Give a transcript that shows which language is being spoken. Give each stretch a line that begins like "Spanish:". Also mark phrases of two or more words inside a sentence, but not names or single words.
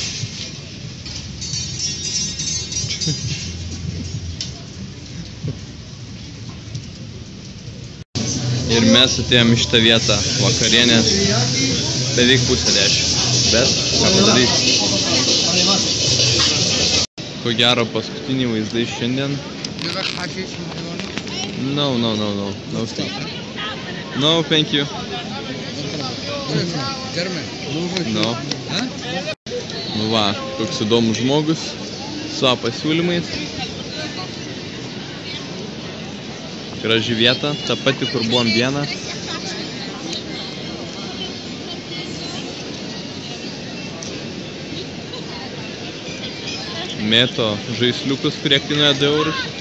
Lithuanian: Ir mes atėjom į šitą vietą vakarienės beveik 9:30. Bet ką padaryti? Ko gero paskutiniai vaizdai šiandien.
English: No, thank you. No.
Lithuanian: Nu va, toks įdomus žmogus su savo pasiūlymais. Graži vieta, ta pati, kur buvom vieną. Mėto žaisliukus, kurie kainuoja 2 eurus.